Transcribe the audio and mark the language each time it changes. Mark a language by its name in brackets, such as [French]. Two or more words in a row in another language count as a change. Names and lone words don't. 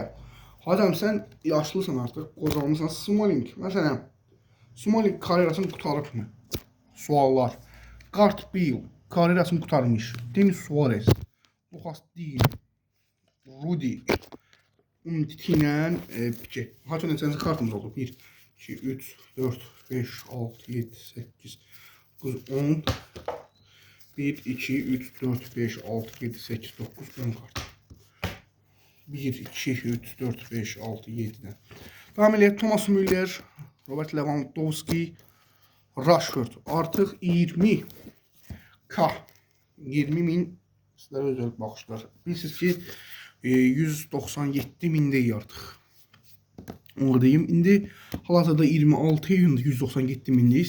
[Azerbaijani] Hocam sən yaşlısan artıq, qocalmısan. Smalling, məsələn, Smalling karyerasını qutarıb mı? Suallar. Garth Bale karyerasını qutarmış. Denis Suarez, Lucas Digne, Rudy, Umtiti ilə Pique. Haço neçənci kartımız oldu? 1, 2, 3, 4, 5, 6, 7, 8, 9, 10. 1, 2, 3, 4, 5, 6, 7, 8, 9, 10 kart. [Turkish] 1, 2, 3, 4, 5, 6, 7'den. Devam edelim. Thomas Müller, Robert Lewandowski, Rashford. [Azerbaijani] Artıq 20K. 20.000 sizlərə özəl baxışlar. Bilirsiniz ki 197.000 deyil artıq. Onu deyim. İndi hal-hazırda 26 iyunda 197.000 deyil.